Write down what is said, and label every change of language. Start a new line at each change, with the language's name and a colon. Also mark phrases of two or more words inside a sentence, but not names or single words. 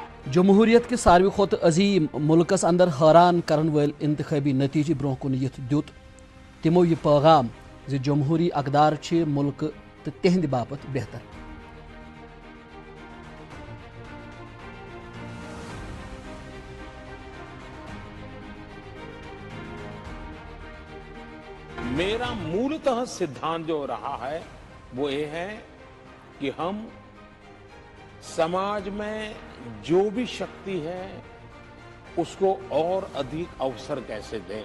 Kashmiri: جمہوریت کے ساروی کھوت عظیم ملکس اندر حیران کرن ول انتخابی نتیجہ برو کن یت دیت تمو یہ پیغام زِ جمہوری اقدار چھ ملک تو تہند باپت بہتر.
Hindi: मेरा मूलतः सिद्धांत जो रहा है वो ये है कि हम समाज में जो भी शक्ति है उसको और अधिक अवसर कैसे दें.